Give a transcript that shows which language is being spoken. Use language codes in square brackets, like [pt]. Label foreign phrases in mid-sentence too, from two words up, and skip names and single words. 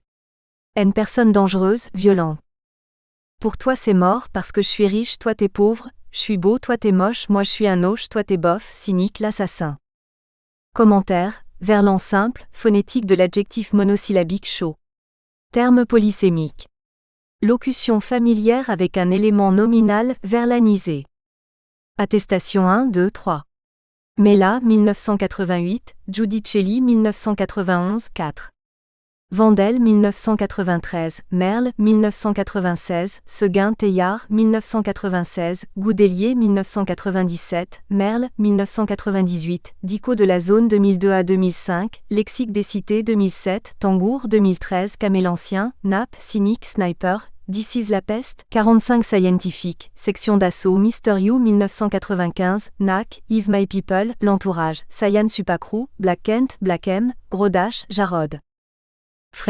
[fr] Une personne dangereuse, violente. Pour toi c'est mort parce que je suis riche, toi t'es pauvre, je suis beau, toi t'es moche, moi je suis un hoche, toi t'es bof, cynique, l'assassin. Commentaire, verlan simple, phonétique de l'adjectif monosyllabique chaud. Terme polysémique. Locution familière avec un élément nominal verlanisé. Attestation 1, 2, 3. Mella 1988, Giudicelli 1991, 4. Vandel 1993, Merle 1996, Seguin Teilhard 1996, Goudelier 1997, Merle 1998, Dico de la Zone 2002 à 2005, Lexique des cités 2007, Tangour 2013, Kamel ancien, Nappe, Cynique, Sniper, This is la peste, 45 Scientifique, Section d'assaut Mr. You 1995, NAC, Yves My People, L'Entourage, Sayan Supacrou, Black Kent, Black M, Gros Dash, Jarod.